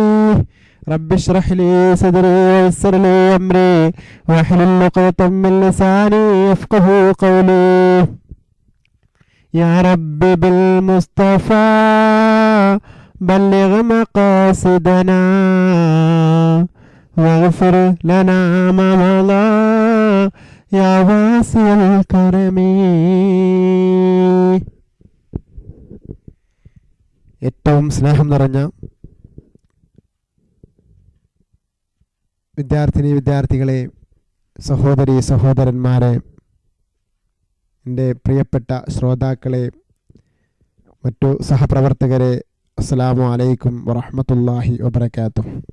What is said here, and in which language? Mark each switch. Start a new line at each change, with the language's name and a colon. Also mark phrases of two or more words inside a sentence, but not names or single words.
Arabic: رب اشرح لي صدري ويسر لي أمري واحلل عقدة من لساني يفقهوا قولي. يا رب بالمصطفى بلغ مقاصدنا واغفر لنا ما مضى يا واسع الكرم.
Malayalam: ഏറ്റവും സ്നേഹം നിറഞ്ഞ വിദ്യാർത്ഥികളെ, സഹോദരി സഹോദരന്മാരെ, എൻ്റെ പ്രിയപ്പെട്ട ശ്രോതാക്കളെ, മറ്റു സഹപ്രവർത്തകരെ,
Arabic: السلام عليكم ورحمة الله وبركاته.